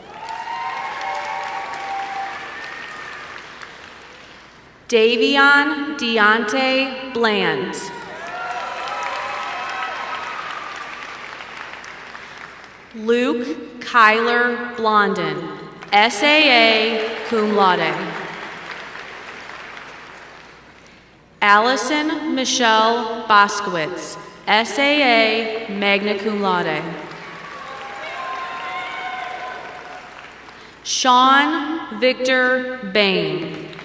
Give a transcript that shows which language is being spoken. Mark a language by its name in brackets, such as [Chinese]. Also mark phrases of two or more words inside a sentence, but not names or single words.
[English] Davion Deontay Bland. Luke Kyler Blondin, SAA [Latin] cum laude. [English] Allison Michelle Boskowitz, SAA [Latin] magna cum laude. [English] Sean Victor Bain.